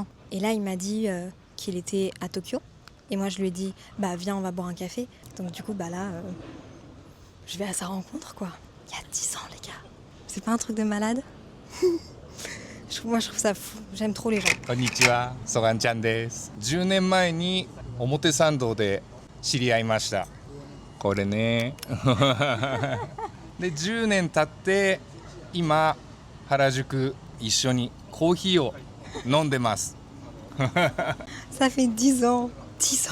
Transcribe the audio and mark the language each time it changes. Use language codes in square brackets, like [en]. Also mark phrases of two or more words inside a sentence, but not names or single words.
[fr] Et là il m'a dit qu'il était à Tokyo. Et moi je lui ai dit, bah viens on va boire un café. Donc du coup bah là, je vais à sa rencontre quoi. Il y a 10 ans les gars. C'est pas un truc de malade? Moi je trouve ça fou, j'aime trop les gens. [ja] こんにちは、ソガンちゃんです。10年前に表参道で知り合いました。これね。で10年経って今原宿一緒にコーヒーを飲んでます。 [fr] Ça fait 10 ans. 10 ans.